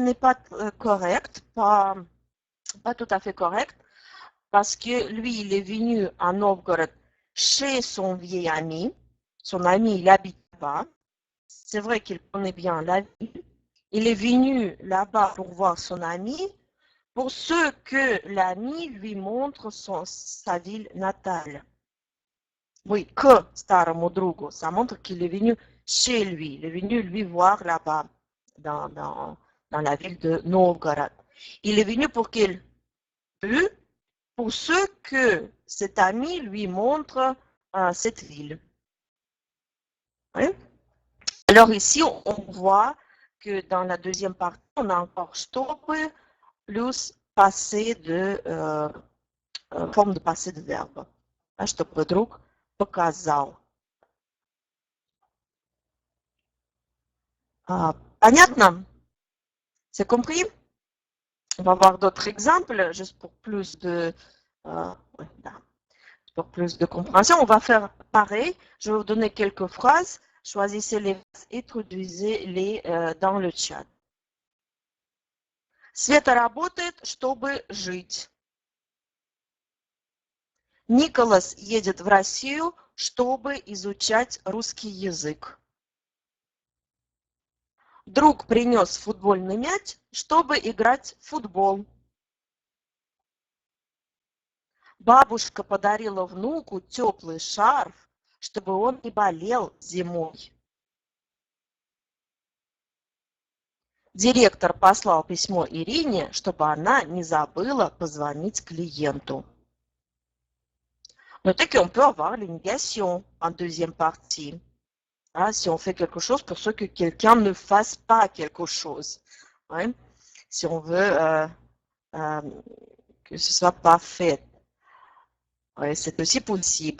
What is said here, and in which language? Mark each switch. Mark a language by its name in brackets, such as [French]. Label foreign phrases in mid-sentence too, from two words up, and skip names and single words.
[French] n'est pas correct, pas tout à fait correct, parce que lui, il est venu à Novgorod chez son vieil ami. Son ami, il habite là-bas. C'est vrai qu'il connaît bien la ville. Il est venu là-bas pour voir son ami, pour ce que l'ami lui montre sa ville natale. Oui, que [Russian] старому другу, [French] ça montre qu'il est venu chez lui, il est venu lui voir là-bas, dans la ville de Novgorod. Il est venu pour quel but? Pour ce que cet ami lui montre cette ville. Oui. Alors ici, on voit que dans la deuxième partie, on a encore чтобы plus passé de forme de passé de verbe. [Russian] Чтобы друг показал. Понятно? [French] C'est compris? On va voir d'autres exemples, juste pour plus de compréhension. On va faire pareil. Je vais vous donner quelques phrases. Choisissez les phrases et traduisez-les dans le chat. [Russian] Света работает, чтобы жить. Николас едет в Россию, чтобы изучать русский язык. Друг принес футбольный мяч, чтобы играть в футбол. Бабушка подарила внуку теплый шарф, чтобы он не болел зимой. Директор послал письмо Ирине, чтобы она не забыла позвонить клиенту. [French] Notez qu'on peut avoir les négations en deuxième partie. Si on fait quelque chose pour ce que quelqu'un ne fasse pas quelque chose. Ouais. Si on veut que ce soit pas fait. Ouais, c'est aussi possible.